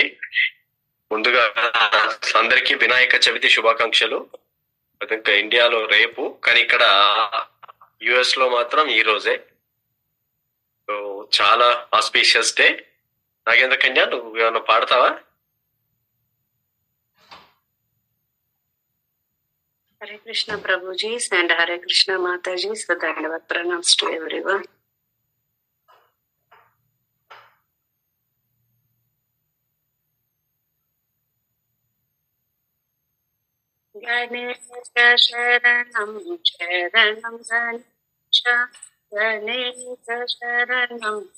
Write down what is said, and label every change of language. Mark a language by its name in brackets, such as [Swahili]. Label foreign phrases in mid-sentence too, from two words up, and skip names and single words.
[Telugu] ముందుగా అందరికీ వినాయక చవితి శుభాకాంక్షలు. ఇంకా ఇండియాలో రేపు, కానీ ఇక్కడ యుఎస్ లో మాత్రం ఈ రోజే. చాలా [English] auspicious day. [Telugu] నాగేంద్ర కన్యా, నువ్వు ఏమైనా పాడతావా? [Hindi] हरे कृष्णा प्रभु जी and हरे कृष्णा माता जी. [English] So [Hindi] दंडवत प्रणाम [English] to everyone. [Sanskrit] गणेश शरणं शरणं गणेश गणेश शरणं